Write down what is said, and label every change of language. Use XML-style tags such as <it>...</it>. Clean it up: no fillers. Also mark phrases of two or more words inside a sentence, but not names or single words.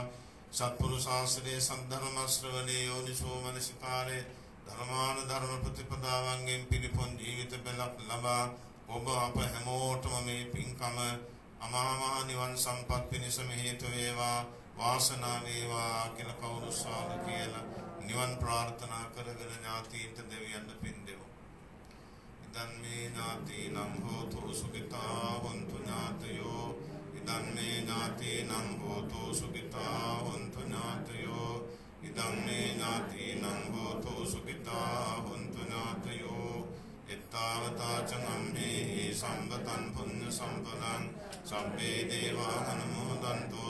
<si>සත්පුරුෂ ආශ්‍රයේ සද්ධර්ම ශ්‍රවණේ යෝනිසෝ මනසිකාරේ ධර්මාන ධර්ම ප්‍රතිපදාවන්ගෙන් පිළිපොන් ජීවිත බලක් ලබා ඔබ අප හැමෝටම මේ පින්කම අමා මහ නිවන් සම්පත් පිණිසම හේතු වේවා. වාසනාව වේවා කියලා කවුරු සාදු කියලා නිවන් ප්‍රාර්ථනා කරගෙන ඥාතීන්ට දෙවියන්ට පින් දෙමු.</si> <pi>ඉදන් මේ ඥාතීනම් හෝතු සුඛිතා වന്തു ඥාතයෝ ඉදන් මේ ඥාතීනම් හෝතු සුඛිතා වന്തു ඥාතයෝ ඉදන් මේ ඥාතීනම් හෝතු සුඛිතා වന്തു ඥාතයෝ එත්තාවතා චම්මේ සම්පතං පුඤ්ඤ සම්පදං සබ්බේ දේවා අනුමෝදන්තෝ</pi>